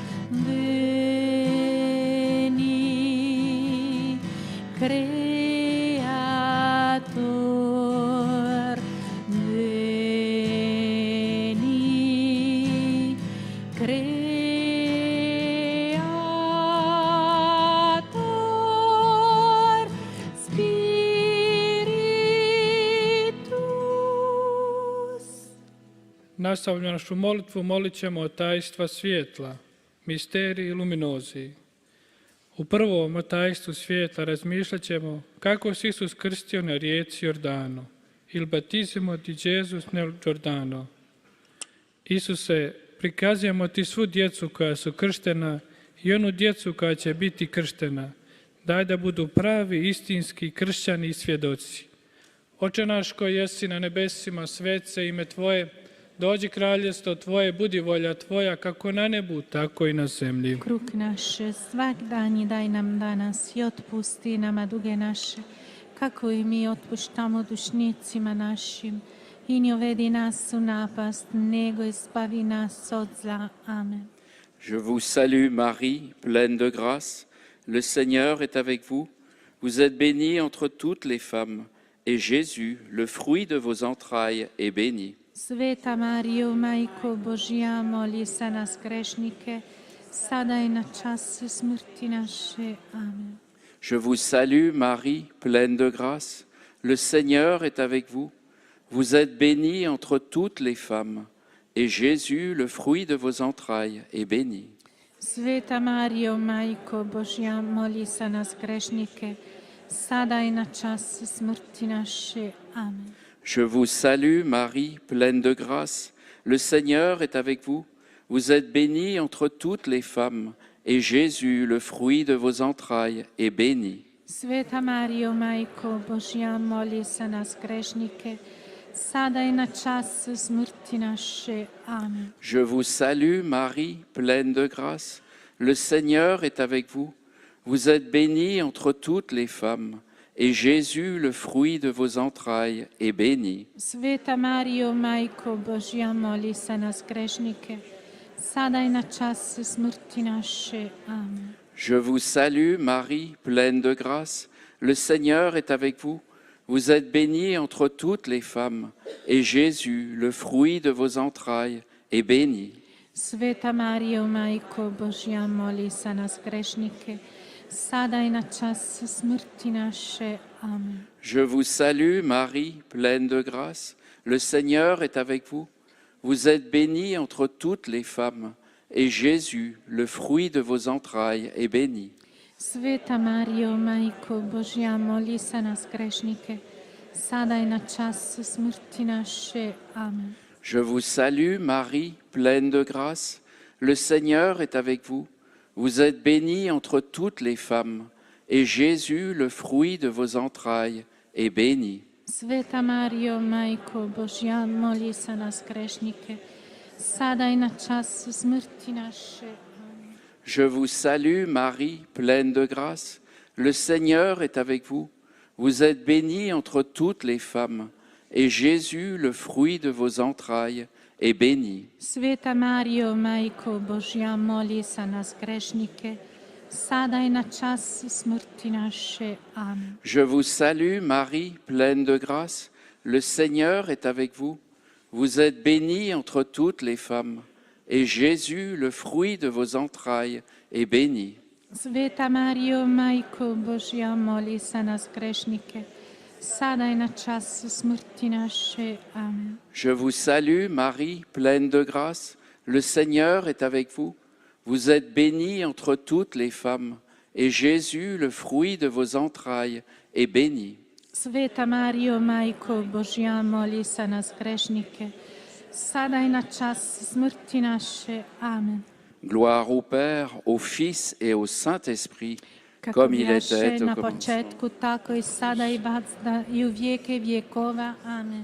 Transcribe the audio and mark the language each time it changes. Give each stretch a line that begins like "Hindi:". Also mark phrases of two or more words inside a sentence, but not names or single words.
Latin: veni, Creator, veni, Creator, Spiritus.
Croatian: Nastavljamo našu molitvu, molit ćemo o tajstva svjetla,
Latin: misteriji luminozi.
Croatian: U prvom o tajstvu svijeta razmišljat ćemo kako se Isus krstio na rijeci Jordano,
Italian: il battesimo di Jesus nel Giordano.
Croatian: Isuse, prikazujemo Ti svu djecu koja su krštena i onu djecu koja će biti krštena. Daj da budu pravi, istinski kršćani i svjedoci. Oče naš koji jesi na nebesima, svet se ime Tvoje, dođi kraljestvo Tvoje, budi volja Tvoja, kako na nebu, tako i na zemlji. Kruh naš svak dan daj nam danas i otpusti nama duge naše, kako i mi otpuštamo dušnicima našim. I ne uvedi nas u napast, nego izbavi nas od zla. Amen.
French: Je vous salue Marie, pleine de grâce. Le Seigneur est avec vous. Vous êtes bénie entre toutes les femmes, et Jésus, le fruit de vos entrailles, est béni.
Croatian: Sveta Marijo, Majko Božja, moli za nas grešnike, sada i na čas smrti naše. Amen.
French: Je vous salue Marie, pleine de grâce. Le Seigneur est avec vous. Vous êtes bénie entre toutes les femmes, et Jésus, le fruit de vos entrailles, est béni.
Croatian: Sveta Marijo, Majko Božja, moli za nas grešnike, sada i na čas smrti naše. Amen.
French: Je vous salue Marie, pleine de grâce. Le Seigneur est avec vous. Vous êtes bénie entre toutes les femmes, et Jésus, le fruit de vos entrailles, est béni.
Croatian: Sveta Marijo, Majko Božja, moli za nas grešnike, sada i na čas smrti naše. Amen.
French: Je vous salue Marie, pleine de grâce. Le Seigneur est avec vous. Vous êtes bénie entre toutes les femmes, et Jésus, le fruit de vos entrailles, est béni.
Croatian: Sveta Marijo, Majko Božja, moli za nas grešnike, sada i na čas smrti naše. Amen.
French: Je vous salue Marie, pleine de grâce. Le Seigneur est avec vous. Vous êtes bénie entre toutes les femmes, et Jésus, le fruit de vos entrailles, est béni.
Croatian: Sveta Marijo, Majko Božja, moli za nas grešnike, sada i na čas smrti naše. Amen.
French: Je vous salue Marie, pleine de grâce. Le Seigneur est avec vous. Vous êtes bénie entre toutes les femmes, et Jésus, le fruit de vos entrailles, est béni.
Croatian: Sveta Marijo, Majko Božja, moli za nas grešnike, sada i na čas smrti naše. Amen.
French: Je vous salue Marie, pleine de grâce. Le Seigneur est avec vous. Vous êtes bénie entre toutes les femmes, et Jésus, le fruit de vos entrailles, est béni.
Croatian: Sveta Marijo, Majko Božja, moli za nas grešnike, sada i na čas smrti naše. Amen.
French: Je vous salue Marie, pleine de grâce. Le Seigneur est avec vous. Vous êtes bénie entre toutes les femmes, et Jésus, le fruit de vos entrailles, est béni.
Croatian: Sveta Marijo, Majko Božja, moli za nas grešnike, sada i na čas smrti naše. Amen.
French: Je vous salue, Marie, pleine de grâce. Le Seigneur est avec vous. Vous êtes bénie entre toutes les femmes, et Jésus, le fruit de vos entrailles, est béni.
Croatian: Sveta Marijo, Majko Božja, moli za nas grešnike, sada i na čas smrti naše. Amen.
French: Je vous salue, Marie, pleine de grâce. Le Seigneur est avec vous. Vous êtes bénie entre toutes les femmes, et Jésus, le fruit de vos entrailles, est béni.
Croatian: Sveta Marijo, Majko Božja, moli za nas grešnike, sada i na čas smrti naše. Amen.
French: Gloire au Père, au Fils et au Saint-Esprit, comme il était au na commencement.
Croatian: početku, tako i sada i vazda i u vijeke vjekova. Amen.